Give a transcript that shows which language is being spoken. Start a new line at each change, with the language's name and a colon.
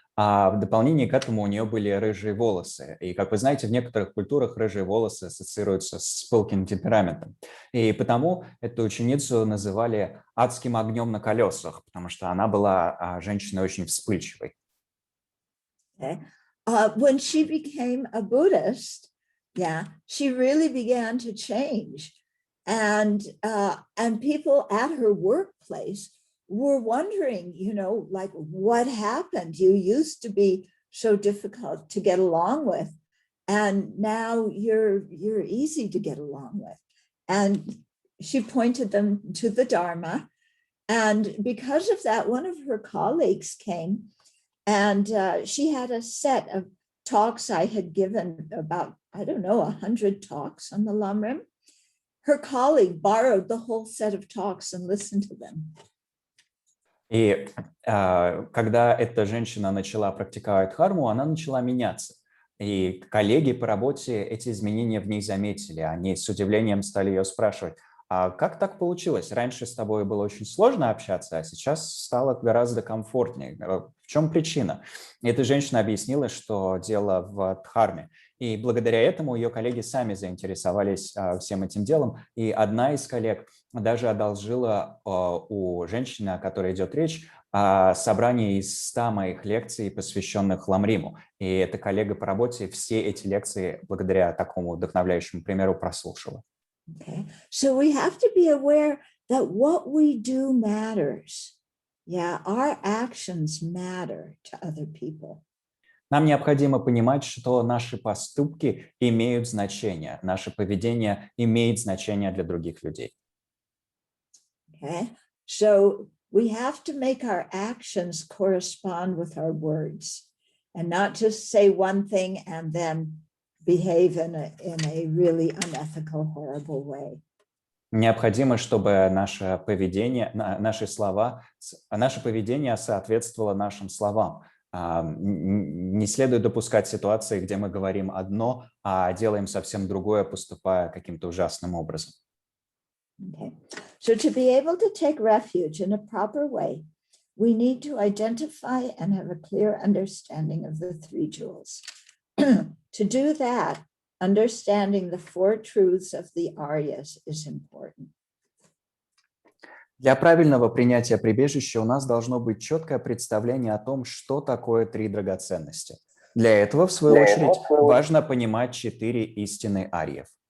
Russian: А в дополнение к этому у нее были рыжие волосы. И, как вы знаете, в некоторых культурах рыжие волосы ассоциируются с пылким темпераментом. И потому эту ученицу называли адским огнем на колесах, потому что она была женщиной очень вспыльчивой.
English: Okay. When she became a Buddhist, yeah, she really began to change. And people at her workplace were wondering, you know, like, what happened? You used to be so difficult to get along with, and now you're easy to get along with. And she pointed them to the Dharma. And because of that, one of her colleagues came, and she had a set of talks I had given, about, I don't know, 100 talks on the Lamrim. Her colleague borrowed the whole set of talks and listened to them.
Russian: И когда эта женщина начала практиковать дхарму, она начала меняться. И коллеги по работе эти изменения в ней заметили. Они с удивлением стали ее спрашивать: а как так получилось? Раньше с тобой было очень сложно общаться, а сейчас стало гораздо комфортнее. В чем причина? И эта женщина объяснила, что дело в дхарме. И благодаря этому ее коллеги сами заинтересовались всем этим делом. И одна из коллег даже одолжила у женщины, о которой идет речь, собрание из 100 моих лекций, посвященных Ламриму. И эта коллега по работе все эти лекции благодаря такому вдохновляющему примеру прослушала.
English: Okay, so we have to be aware that what we do matters. Yeah, our actions matter to other people.
Russian: Нам необходимо понимать, что наши поступки имеют значение, наше поведение имеет значение для других людей.
English: Okay, so we have to make our actions correspond with our words and not just say one thing and then behave in a really unethical, horrible way.
Russian: Необходимо, чтобы наше поведение, наши слова, наше поведение соответствовало нашим словам. Не следует допускать ситуации, где мы говорим одно, а делаем совсем другое, поступая каким-то ужасным образом.
English: Okay. So to be able to take refuge in a proper way, we need to identify and have a clear understanding of the three jewels. To do that, understanding the four truths of the Aryas is important.
Russian: Для правильного принятия прибежища у нас должно быть четкое представление о том, что такое три драгоценности. Для этого, в свою очередь, важно понимать 4 истины арьев.